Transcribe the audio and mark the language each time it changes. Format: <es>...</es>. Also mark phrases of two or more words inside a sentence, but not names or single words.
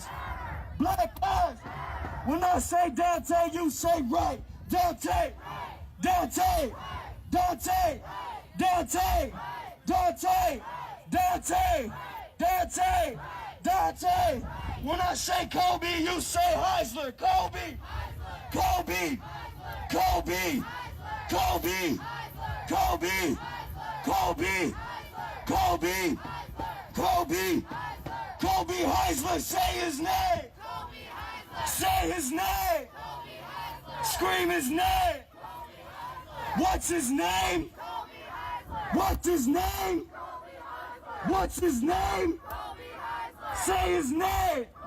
<en>Black lives! When I say Daunte, you say right. Daunte! Daunte! Daunte! Daunte! Daunte! Daunte! Daunte! Daunte! When I say Kobe, you say Heisler. Kobe! Kobe! Kobe! Kobe! Kobe! Kobe! Kobe! Kobe! Kobe Heisler, say his name! Say his name! Scream his name! What's his name? What's his name? What's his name? Say his name!</en>